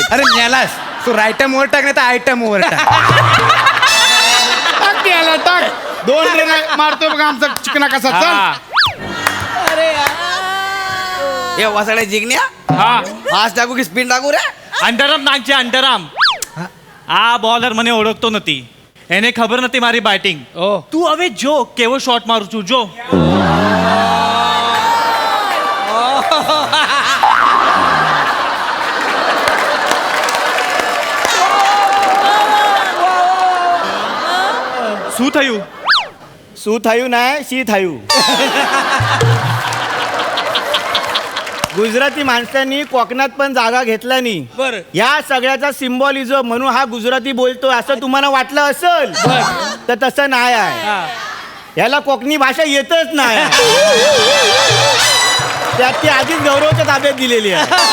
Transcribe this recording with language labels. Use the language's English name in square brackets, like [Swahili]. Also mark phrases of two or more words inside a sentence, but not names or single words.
[Marathi] अरे मेलास तू राईटम ओव्हर टाक नाही तर आयटम ओव्हर टाक. टाक 2 रन मारतोय बघा आमचा चिकना कसा. चल हे वसाड्या जिंकण्या फास्ट टाकू की स्पिन टाकू रे? अंडरआर्म नागचे अंडरआर्म. [Gujarati] આ બોલર મને ઓળખતો નથી. એને ખબર નથી મારી બેટિંગ. તું હવે જો કેવો શોટ મારું છું જો. શું થયું? શું થયું नाही शी થયું. [Marathi] गुजराती माणसांनी कोकणात पण जागा घेतला नाही. या सगळ्याचा सिम्बॉलिझम म्हणून हा गुजराती बोलतोय असं तुम्हाला वाटलं असेल तर तसं नाही आहे. याला कोकणी भाषा येतच नाही. त्यात ती आधीच गौरवच्या ताब्यात दिलेली आहे.